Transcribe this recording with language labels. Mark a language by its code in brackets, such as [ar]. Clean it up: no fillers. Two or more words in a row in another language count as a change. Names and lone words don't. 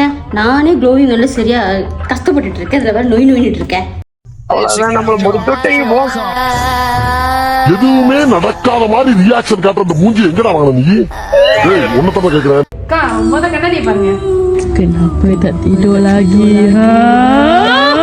[ta] நானே க்ளோவிங் எல்லாம் சரியா கஷ்டப்பட்டுட்டு இருக்கேன், இதுல வேற நோய் நோயிட்டு இருக்கேன். எதுவுமே நடக்காத மாதிரி ரியாக்ஷன் காட்டுற அந்த மூஞ்சி எங்கடா வாங்க நீ? ஒன்னதான் கேக்குறேன். [ms] Kak, mau tak kena dia panggil? Kenapa tak tidur lagi? Ha?